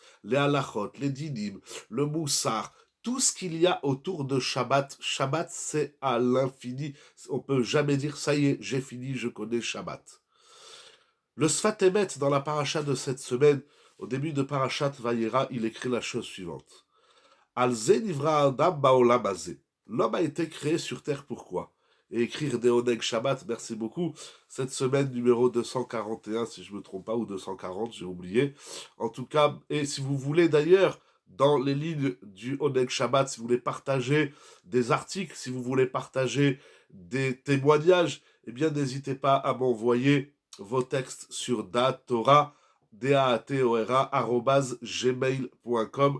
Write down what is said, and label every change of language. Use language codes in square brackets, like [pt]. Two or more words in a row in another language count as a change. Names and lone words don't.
[fr] Les halachot, les dinim, le moussar, tout ce qu'il y a autour de Shabbat. Shabbat, c'est à l'infini. On peut jamais dire, ça y est, j'ai fini, je connais Shabbat. Le Sfat Emet, dans la paracha de cette semaine, au début de Parashat Vayera, il écrit la chose suivante. [he] על זה נברא אדם בעולם הזה. [fr] L'homme a été créé sur terre pourquoi? Et écrire des Oneg Shabbat, merci beaucoup. Cette semaine, numéro 241, si je ne me trompe pas, ou 240, j'ai oublié. En tout cas, et si vous voulez d'ailleurs, dans les lignes du Oneg Shabbat, si vous voulez partager des articles, si vous voulez partager des témoignages, eh bien, n'hésitez pas à m'envoyer vos textes sur datora, datora@gmail.com.